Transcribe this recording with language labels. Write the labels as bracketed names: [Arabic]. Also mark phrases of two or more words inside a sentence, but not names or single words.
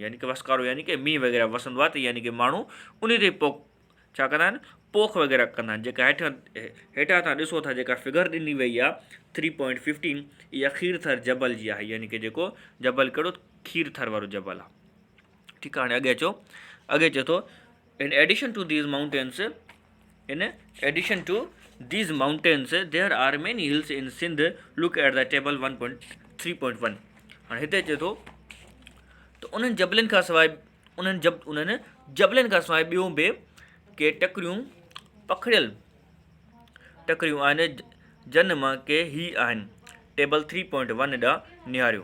[Sindhi] यानी कि वसकारो यानी कि मींहुं वग़ैरह वसंदो आहे त यानी कि माण्हू उन ते छा कंदा आहिनि? पोख वग़ैरह कंदा आहिनि। जेका हेठां तव्हां ॾिसो था जेका फिगर ॾिनी वई आहे 3.15 इहा खीरथर जबल जी आहे। यानी कि जेको जबल कहिड़ो? खीरथर वारो जबल आहे। ठीकु आहे। हाणे अॻे चए थो [English] in addition to these mountains there are many hills in Sindh, look at the table 1.3.1. [Sindhi] हाणे हिते चए थो त उन्हनि जबलनि खां सवाइ ॿियूं बि के टकरियूं आहिनि, जन मां के ही आहिनि। टेबल 3.1 ॾांहुं निहारियो।